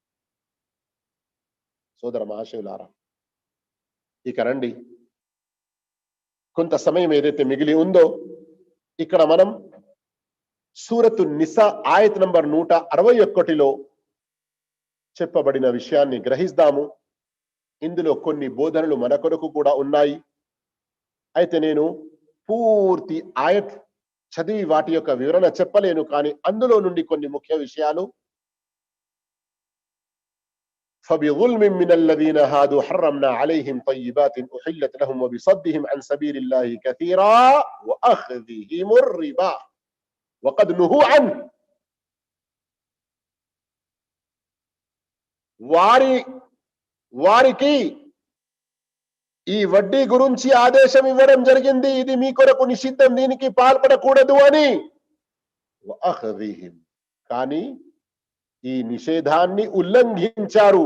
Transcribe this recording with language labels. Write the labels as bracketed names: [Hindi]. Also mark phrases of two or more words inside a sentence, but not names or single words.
[Telugu] సోదర మహాశయులారా, ఇక రండి, కొంత సమయం ఏదైతే మిగిలి ఉందో ఇక్కడ మనం సూరతు నిసా ఆయత్ నంబర్ 161లో చెప్పబడిన విషయాన్ని గ్రహిస్తాము. ఇందులో కొన్ని బోధనలు మన కొరకు కూడా ఉన్నాయి. అయితే నేను పూర్తి ఆయత్ చదివి వాటి యొక్క వివరణ చెప్పలేను, కానీ అందులో నుండి కొన్ని ముఖ్య విషయాలు. [Arabic] فبظلم من الذين هادوا حرمنا عليهم طيبات أحلت لهم وبصدهم عن سبيل الله كثيرا وأخذهم الربا وقد نهوا عنه. [Telugu] వారికి ఈ వడ్డీ గురించి ఆదేశం ఇవ్వడం జరిగింది. ఇది మీ కొరకు నిషిద్ధం, దీనికి పాల్పడకూడదు అని. వఅఖ్దిహిం, కానీ ఈ నిషేధాన్ని ఉల్లంఘించారు.